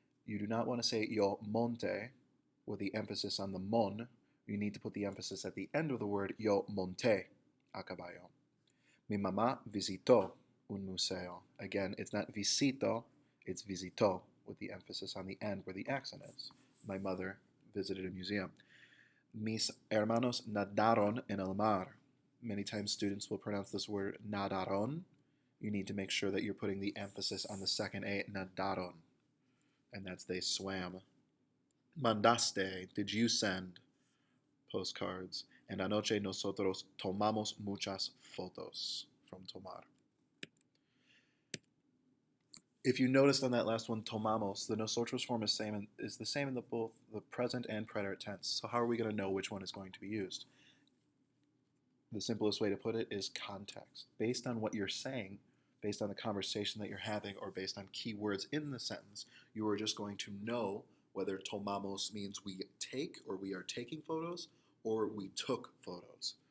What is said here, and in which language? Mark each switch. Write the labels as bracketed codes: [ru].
[en] You do not want to say [es] yo monte [en] with the emphasis on the mon. You need to put the emphasis at the end of the word [es] yo monté a caballo. Mi mamá visitó un museo. [en] Again, it's not visito, it's visitó with the emphasis on the end where the accent is. My mother visited a museum. [es] Mis hermanos nadaron en el mar. [en] Many times students will pronounce this word nadaron. You need to make sure that you're putting the emphasis on the second A, nadaron. And that's they swam. Mandaste, did you send postcards? [es] And anoche nosotros tomamos muchas fotos from tomar. [en] If you noticed on that last one, tomamos, the nosotros form is the same in both the present and preterite tense. So how are we going to know which one is going to be used? The simplest way to put it is context. Based on what you're saying, based on the conversation that you're having, or based on key words in the sentence, you are just going to know whether tomamos means we take or we are taking photos, or we took photos.